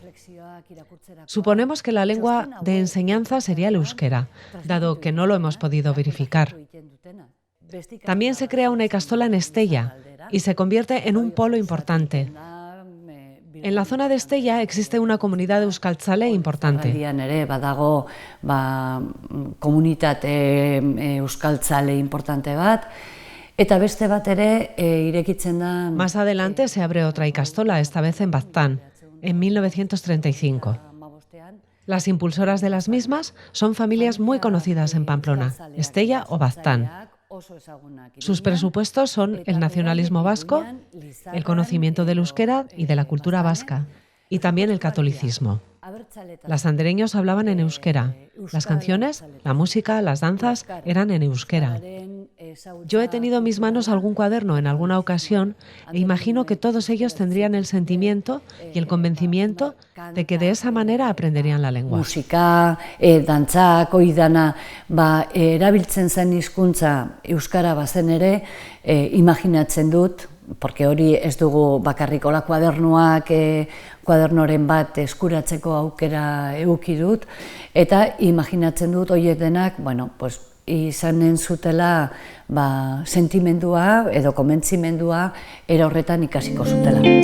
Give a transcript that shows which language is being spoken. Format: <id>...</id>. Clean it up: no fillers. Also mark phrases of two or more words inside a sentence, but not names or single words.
<es>Suponemos que la lengua de enseñanza sería el euskera, dado que no lo hemos podido verificar. También se crea una ikastola en Estella y se convierte en un polo importante. En la zona de Estella existe una comunidad euskaltzale importante.</es> <eu>Badago komunitate euskaltzale importante bat, eta beste bat ere irekitzen da.</eu> <es>Más adelante se abre otra ikastola, esta vez en Baztán, en 1935. Las impulsoras de las mismas son familias muy conocidas en Pamplona, Estella o Baztán. Sus presupuestos son el nacionalismo vasco, el conocimiento del euskera y de la cultura vasca, y también el catolicismo. Las andereños hablaban en euskera. Las canciones, la música, las danzas eran en euskera. Yo he tenido en mis manos algún cuaderno en alguna ocasión e imagino que todos ellos tendrían el sentimiento y el convencimiento de que de esa manera aprenderían la lengua.</es> <eu>Musika, dantzak, oidana, erabiltzen zen hizkuntza euskara bazen ere, imaginatzen dut, porque hori ez dugu bakarrik hola kuadernoren bat eskuratzeko aukera eduki dut, eta imaginatzen dut horiek denak, izanen zutela sentimendua edo konbentzimendua era horretan ikasiko zutela.</eu>